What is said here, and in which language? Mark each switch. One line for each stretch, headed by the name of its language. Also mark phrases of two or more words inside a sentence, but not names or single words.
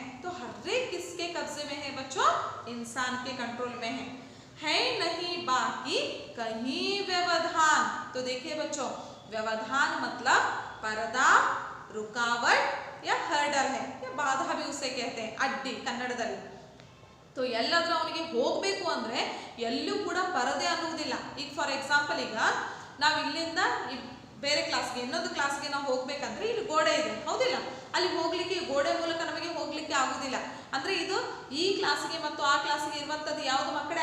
Hindi: तो हर एक किसके कब्जे में है बच्चों? इंसान के कंट्रोल में है नहीं बाकी कहीं व्यवधान। तो देखिए बच्चों, व्यवधान मतलब पर्दा, रुकावट या हर्डल है, या बाधा भी उसे कहते हैं,
Kannada: ಅಡ್ಡಿ ಕನ್ನಡದಲ್ಲಿ। तो ಎಲ್ಲಾದರೂ ಅವನಿಗೆ ಹೋಗಬೇಕು ಅಂದ್ರೆ ಎಲ್ಲೂ ಕೂಡ ಪರದೆ ಅನ್ನುವುದಿಲ್ಲ। ಈಗ
English: for example,
Kannada: ಈಗ ನಾವು ಇಲ್ಲಿಂದ ಬೇರೆ ಕ್ಲಾಸ್ಗೆ, ಇನ್ನೊಂದು ಕ್ಲಾಸ್ಗೆ ನಾವು ಹೋಗ್ಬೇಕಂದ್ರೆ ಇಲ್ಲಿ ಗೋಡೆ ಇದೆ, ಹೌದಿಲ್ಲ? ಅಲ್ಲಿ ಹೋಗ್ಲಿಕ್ಕೆ ಗೋಡೆ ಮೂಲಕ ನಮಗೆ ಹೋಗ್ಲಿಕ್ಕೆ ಆಗುದಿಲ್ಲ। ಅಂದ್ರೆ ಇದು ಈ ಕ್ಲಾಸ್ಗೆ ಮತ್ತು ಆ ಕ್ಲಾಸ್ಗೆ ಇರುವಂತದ್ದು ಯಾವುದು ಮಕ್ಕಳೇ?